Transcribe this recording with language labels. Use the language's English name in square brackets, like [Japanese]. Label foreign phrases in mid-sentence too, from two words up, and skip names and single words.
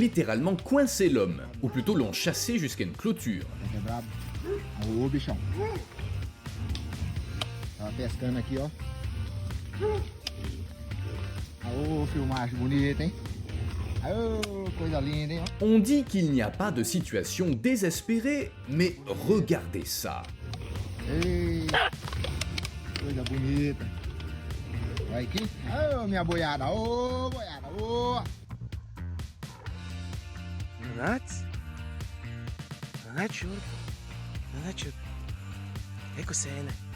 [French] littéralement coincé l'homme, ou plutôt l'ont chassé jusqu'à une clôture. [Portuguese] É brabo. Ô, bichão. Tava pescando aqui, ó. Ô, filmagem bonita, hein? Ô, coisa linda, hein? [French] On dit qu'il n'y a pas de situation désespérée, mais regardez ça. [Portuguese] Ei, coisa bonita. Vai aqui. Ô, minha boiada. Ô, boiada. Ô. Nuts? Nuts. Nuts. É cosena.